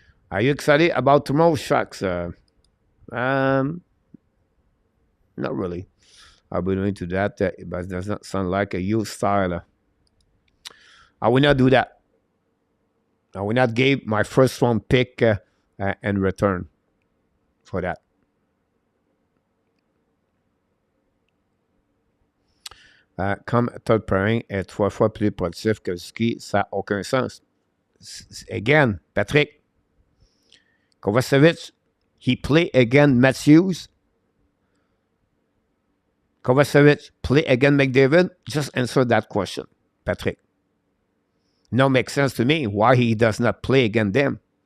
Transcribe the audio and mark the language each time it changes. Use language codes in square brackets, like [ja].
[en] Are you excited about tomorrow's Sharks? Not really. I'll be into that, but it does not sound like a youth style. I will not do that. I will not give my first round pick in return for that. [fr] Comme third pairing est 3 fois plus productif que Suzuki, ça n'a aucun sens. [en] Again, Patrick, Kovacevic, he play again Matthews. Kovacevic play again McDavid. Just answer that question, Patrick. No, makes sense to me why he does not play against them.